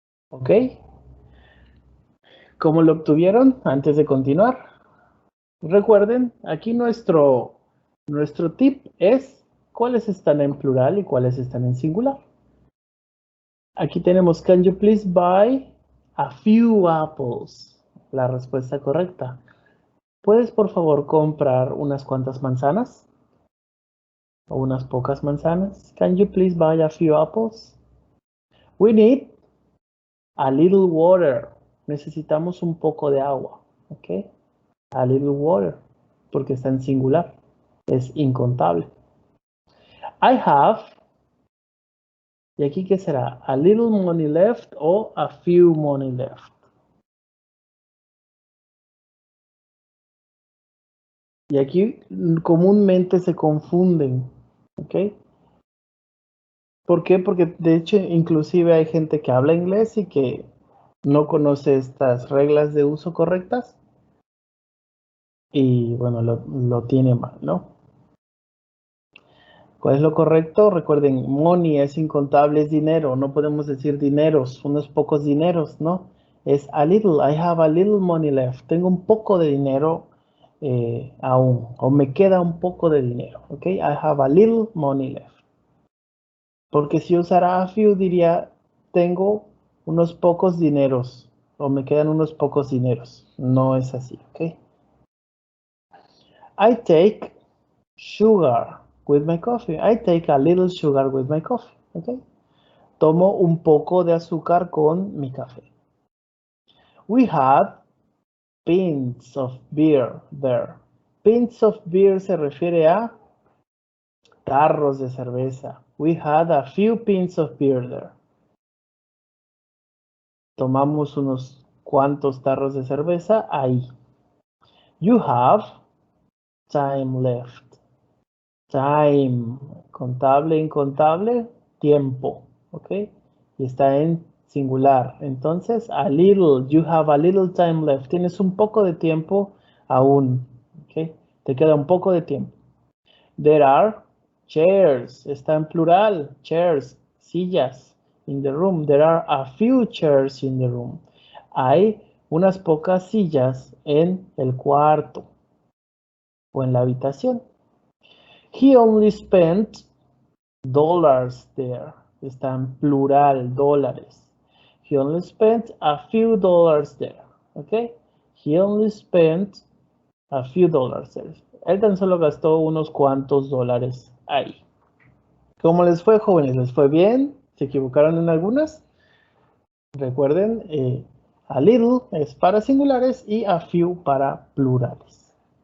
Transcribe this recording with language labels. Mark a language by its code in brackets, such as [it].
[es] Ok, ¿cómo lo obtuvieron antes de continuar? Recuerden, aquí nuestro tip es cuáles están en plural y cuáles están en singular. Aquí tenemos, [en] can you please buy a few apples? [es] La respuesta correcta. ¿Puedes por favor comprar unas cuantas manzanas? ¿O unas pocas manzanas? [en] Can you please buy a few apples? We need a little water. [es] Necesitamos un poco de agua. ¿Ok? [en] A little water. [es] Porque está en singular. Es incontable. [en] I have. [es] ¿Y aquí qué será? [en] A little money left o a few money left. [es] Y aquí comúnmente se confunden. ¿Ok? ¿Por qué? Porque de hecho inclusive hay gente que habla inglés y que no conoce estas reglas de uso correctas y bueno, lo tiene mal, ¿no? ¿Cuál es lo correcto? Recuerden, money es incontable, es dinero. No podemos decir dineros, unos pocos dineros, ¿no? [en] Es a little, I have a little money left. [es] Tengo un poco de dinero aún, o me queda un poco de dinero, ¿ok? [en] I have a little money left. [es] Porque si usara a few diría, tengo unos pocos dineros, o me quedan unos pocos dineros. No es así, ¿ok? [en] I take sugar with my coffee. I take a little sugar with my coffee, ¿ok? [es] Tomo un poco de azúcar con mi café. [en] We had pints of beer there. [es] Pints of beer se refiere a tarros de cerveza. [en] We had a few pints of beer there. [es] Tomamos unos cuantos tarros de cerveza ahí. [en] You have time left. Time, [es] contable, incontable, tiempo, [en] ¿ok? [es] Y está en singular. [en] Entonces, a little, you have a little time left. [es] Tienes un poco de tiempo aún, ¿ok? Te queda un poco de tiempo. [en] There are chairs, [es] está en plural, [en] chairs, sillas in the room. There are a few chairs in the room. [es] Hay unas pocas sillas en el cuarto o en la habitación. [en] He only spent dollars there. [es] Está en plural, dólares. [en] He only spent a few dollars there. ¿Ok? He only spent a few dollars there. [es] Él tan solo gastó unos cuantos dólares ahí. ¿Cómo les fue, jóvenes? ¿Les fue bien? ¿Se equivocaron en algunas? Recuerden, a little es para singulares y a few para plurales.